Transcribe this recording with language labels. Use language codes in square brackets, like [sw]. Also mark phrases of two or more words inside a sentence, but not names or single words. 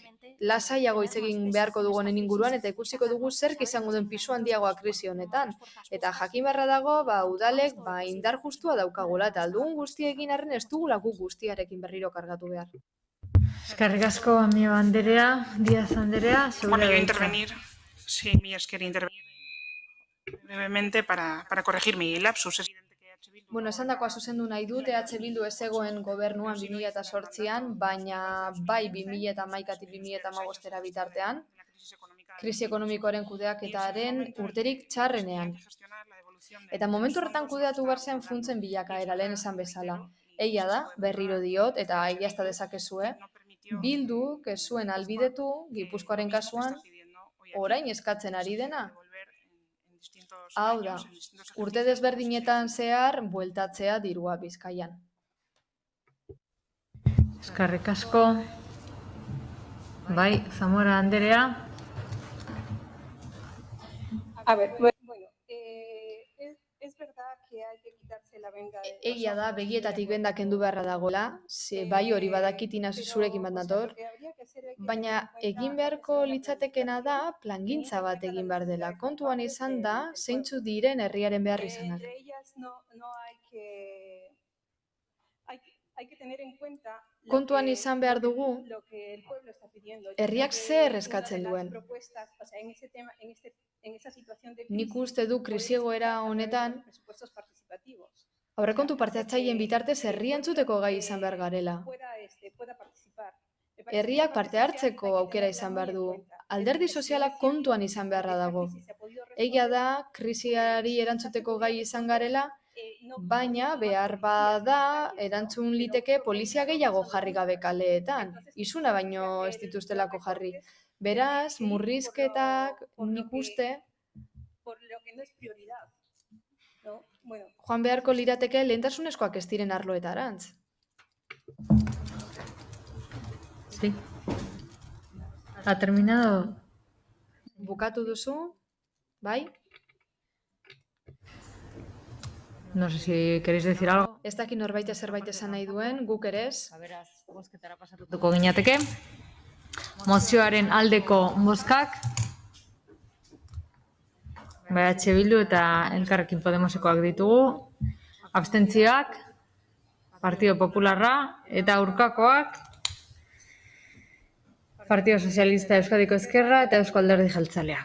[eu] Lasaiago hitz egin beharko dugu honen inguruan eta ikusiko dugu zerk izango den pisu handiagoa krisi honetan. Eta jakin beharra dago, udalek indar justua daukagula eta aldugun guztia egin arren ez dugula guk guztiarekin berriro kargatu behar. Eskerrik asko, Amiba Anderea, Díaz Anderea. [es] Bueno, yo intervenir, sí, mi esker intervenir brevemente para corregir mi lapsus. Es evidente que [eu] Bueno, esan dakoa zuzendu nahi dut, EH Bildu ez zegoen gobernuan 2008an, baina bai 2011-tik 2015 bitartean, krisi ekonomikoaren kudeaketaren urterik txarrenean. Eta momentu horretan kudeatu behar zen funtsen bilakaera, lehen esan bezala. Egia da, berriro diot, eta egiazta dezakezue, Bilduk ez zuen albidetu, Gipuzkoaren kasuan, orain eskatzen ari dena. Hau da, urte desberdinetan zehar bueltatzea dirua Bizkaian. Eskerrik asko. Bai, Zamora Anderea. [es] A ver, bueno, es verdad que hay que quitarse la venda de... [eu] Egia da, begietatik benda kendu beharra dagoela, ze bai hori badakit zurekin bat nator, baina egin beharko litzatekena da plangintza bat egin behar dela. Kontuan izan da, zeintzu diren herriaren behar izanak. [es] Entre ellas no hay que... Hay que tener en cuenta [eu] Kontuan izan behar dugu, [es] lo que el pueblo está pidiendo. [eu] herriak zer eskatzen duen. [es] O sea, en ese tema, en esa situación de [eu] Nik uste du krisi egoera honetan, [es] presupuestos participativos. [eu] aurrekontu parte hartzaileen bitartez herria entzuteko gai izan behar garela. [es] Pueda participar. [eu] Herriak parte hartzeko aukera izan behar du. Alderdi sozialak kontuan izan beharra dago. Egia da, krisiari erantzuteko gai izan garela, baina behar bada erantzun liteke polizia gehiago jarri gabe kaleetan. Isuna baino ez dituztelako jarri. Beraz, murrizketak nik uste [es] Por lo que no es prioridad. ¿No? Bueno, [eu] joan beharko lirateke lehentasunezkoak ez diren arloetarantz. [es] Sí. ¿Ha terminado? [eu] Bukatu duzu? Bai? [es] No sé si queréis decir algo. [eu] Ez dakit norbait zerbait esan nahi duen, guk ere ez. Beraz, bozketara pasatuko ginateke. Mozioaren aldeko bozkak. EH Bildu eta Elkarrekin Podemosekoak ditugu. Abstentzioak, Partido Popularra eta aurkakoak, Partido Sozialista Euskadiko Ezkerra eta Eusko Alderdi Jeltzalea.